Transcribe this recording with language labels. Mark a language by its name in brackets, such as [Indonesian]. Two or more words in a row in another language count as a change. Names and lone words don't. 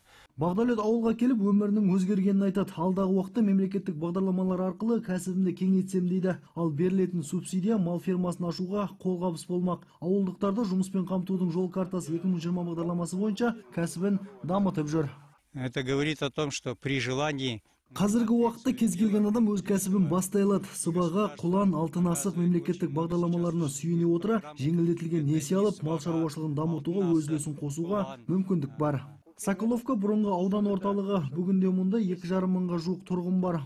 [Kazakh] Бағдәулет ауылға келіп, өмірінің өзгергенін айтады. Алдағы уақытта мемлекеттік бағдарламалар арқылы кәсібімді кеңейтсем дейді. Ал берілетін субсидия мал фермасын ашуға қолғабыс болмақ. Ауылдықтарды жұмыспен қамтудың жол картасы 2020 бағдарламасы бойынша кәсібін дамытып жүр. [Russian] Это говорит о том, что при желании [Kazakh] Қазіргі уақытта кез келген адам өз кәсібін бастай алады. Сыбаға, құлан, алтын асық мемлекеттік бағдарламаларына сүйене отыра, жеңілдетілген несие алып, мал шаруашылығын дамытуға өз үлесін қосуға мүмкіндік бар. Соколовка бұрынғы аудан орталығы, бүгінде мұнда 2,5 мыңға жуық тұрғын бар.